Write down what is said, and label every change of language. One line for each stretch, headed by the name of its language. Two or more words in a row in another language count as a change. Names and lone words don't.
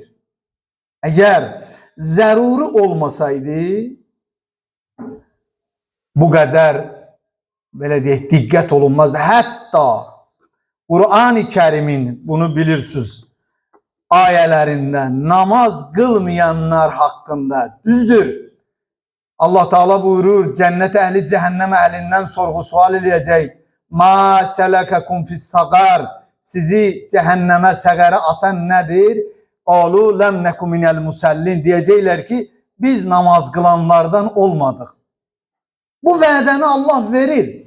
Azerbaijani: Əgər zəruri olmasaydı, bu qədər, belə deyək, diqqət olunmazdı. Hətta Qur'an-ı Kərimin, bunu bilirsiniz, ayələrində namaz qılmayanlar haqqında, düzdür, Allah Teala buyurur,
Turkish: cennet ehli cehennem ehlinden sorgu sual edecek.
Arabic: ما سلككم في سقر.
Turkish: Sizi cehenneme sagara atan nedir?
Arabic: قالوا لم نك من المصلين.
Turkish: Diyecekler ki biz namaz kılanlardan olmadık.
Azerbaijani: Bu vədəni Allah verir.